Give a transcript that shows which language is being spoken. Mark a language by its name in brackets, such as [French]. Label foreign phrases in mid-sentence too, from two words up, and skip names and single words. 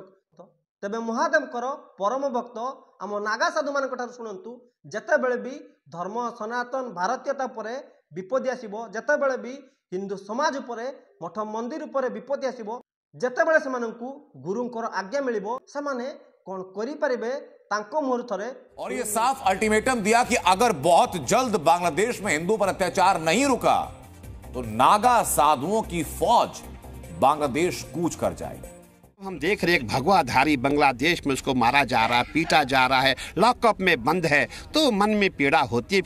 [Odia] ତେବେ ମହାଦେବଙ୍କର ପରମ ଭକ୍ତ ଆମ ନାଗା ସାଧୁମାନଙ୍କ ଠାରୁ ଶୁଣନ୍ତୁ, ଯେତେବେଳେ ବି ଧର୍ମ ସନାତନ ଭାରତୀୟତା ଉପରେ ବିପତ୍ତି ଆସିବ, ଯେତେବେଳେ ବି ହିନ୍ଦୁ ସମାଜ ଉପରେ ମଠ ମନ୍ଦିର ଉପରେ ବିପତ୍ତି ଆସିବ, ଯେତେବେଳେ ସେମାନଙ୍କୁ ଗୁରୁଙ୍କର ଆଜ୍ଞା ମିଳିବ, ସେମାନେ କ'ଣ କରିପାରିବେ ତାଙ୍କ ମୁହଁରୁ ଥରେ। [Hindi] और ये साफ अल्टीमेटम दिया कि अगर बहुत जल्द बांग्लादेश में हिंदू पर अत्याचार नहीं रुका तो नागा साधुओं की फौज बांग्लादेश कूच कर जाएगी। हम देख रहे एक भगवाधारी बांग्लादेश में उसको मारा जा रहा है, पीटा जा रहा है, लॉकअप में बंद है, तो मन में पीड़ा होती है।